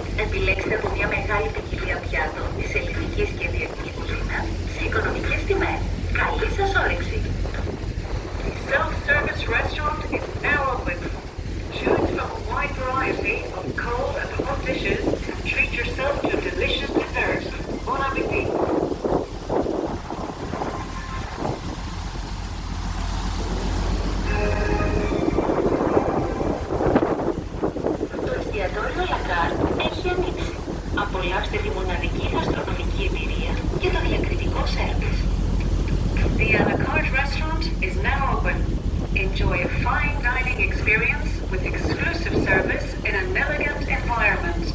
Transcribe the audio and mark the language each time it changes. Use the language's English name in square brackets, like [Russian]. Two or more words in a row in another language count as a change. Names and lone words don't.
[Greek] Επιλέξτε από μια μεγάλη ποικιλία πιάτων της ελληνικής και διεθνούς κουζίνας σε οικονομικές τιμές. Καλή σας όρεξη! [English] The self-service restaurant is now open. Choose from a wide variety of cold and hot dishes and treat yourself to delicious desserts. [French] Bon appétit! [Greek] Το εστιατόριο La Carte έχει ανοίξει. Απολαύστε τη μοναδική γαστρονομική εμπειρία και το διακριτικό σέρβις. [English] The à la carte restaurant is now open. Enjoy a fine dining experience with exclusive service in an elegant environment.